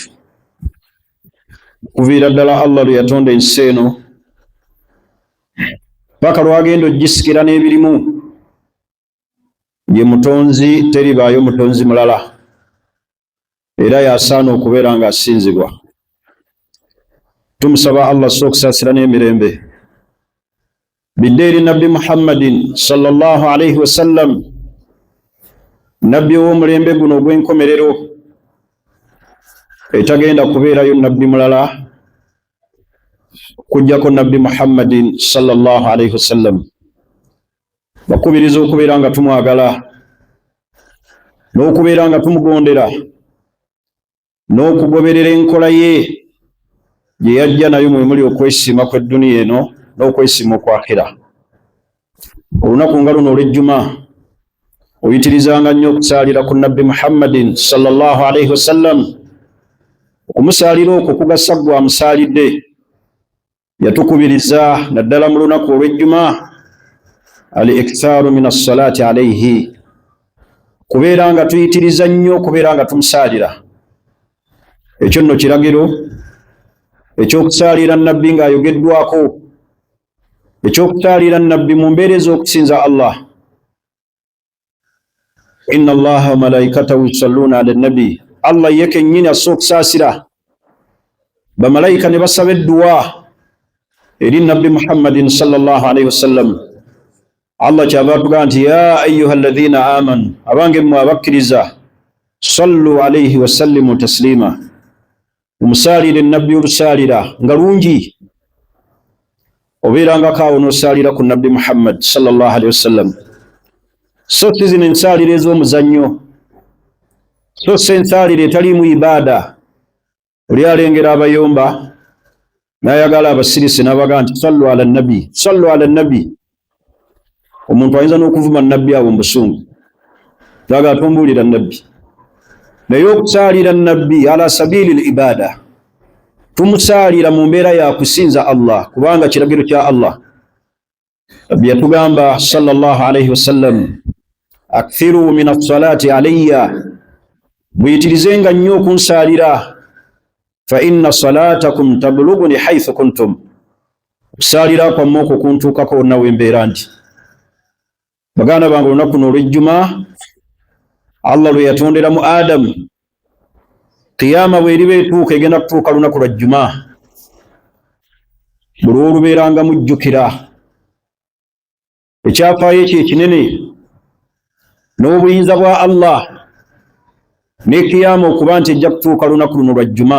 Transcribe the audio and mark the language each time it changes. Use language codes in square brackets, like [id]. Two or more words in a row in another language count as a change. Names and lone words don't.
[lg] Kuviira ddala Allah lwe yatonda ensi eno paka lwagenda ogisikira n'ebirimu, ye mutonzi, teribaayo mutonzi mulala, era yasaana okubeera nga asinzibwa. Tumusaba Allah so okusaasira n'emirembe bidde eri Nabbi Muhammadin [ar] صلى الله عليه وسلم, [lg] nabbi w'omulembe guno ogw'enkomerero, etagenda kubeerayo nabbi mulala kujjako Nabbi Muhammadin [ar] صلى الله عليه وسلم. [lg] Bakubiriza okubeera nga tumwagala, n'okubeera nga tumugondera, n'okugoberera enkola ye gye yajja nayo mwe muli okwesiima kw'edduniya eno n'okwesiima okwakira. Olunaku nga luno olw'ejjuma oyitirizanga nnyo okusaalira ku Nabbi Muhammadin [ar] صلى الله عليه وسلم. [lg] Okumusaalira okwo kugasa ggwe amusaalidde. Yatukubiriza naddala mu lunaku olw'ejjuma [ar] الإكثار من الصلاة عليه, [lg] kubeera nga tuyitiriza nnyo okubeera nga tumusaalira. Ekyo nno kiragiro ekyokusaalira nabbi ng'ayogeddwako, ekyokusaalira nabbi mu mbeera ez'okusinza Allah. [ar] إن الله وملائكته يصلون على النبي, [lg] Allah ye kennyini assa okusaasira, bamalayika ne basaba edduwa eri Nabbi Muhammadin [ar] صلى الله عليه وسلم. [lg] Allah kyava atugamba nti [ar] يا أيها الذين آمنوا, [lg] abange mmwe abakkiriza, [ar] صلوا عليه وسلموا تسليما, [lg] omusaalire nabbi olusaalira nga lungi. Obeerangako awo n'osaalira ku Nabbi Muhammad [ar] صلى الله عليه وسلم. [lg] So si zino ensaalire ez'omuzannyo, so si ensaalire etaliimu ibaada. Oli alengera abayomba n'ayagala abasirisi n'abagaa nti [ar] صلوا على النبي, صلوا على النبي. [lg] Omuntu ayinza n'okuvuma nabbi awo mu busungu, naga atumbuulira nabbi. Naye okusaalira nabbi [ar] على سبيل العبادة, [lg] tumusaalira mu mbeera ya kusinza Allah, kubanga kiragiro kya Allah. Nabbi yatugamba [ar] صلى الله عليه وسلم, أكثروا من الصلاة علي, [lg] buyitirizenga nnyo okunsaalira, [ar] فإن صلاتكم تبلغني حيث كنتم, [lg] okusaalira kwammwe okwo kuntuukako wonna we mbeera ndi. Baganda bange, olunaku luno olw'ejjuma Allah lwe yatonderamu Adamu, qiyama bw'eriba etuuka, egenda kutuuka lunaku lwa jjuma, buli olubeeranga mujjukira ekyafaayo ekyo ekinene n'obuyinza bwa Allah ne qiyama okuba nti ejja kutuuka lunaku luno lwa jjuma.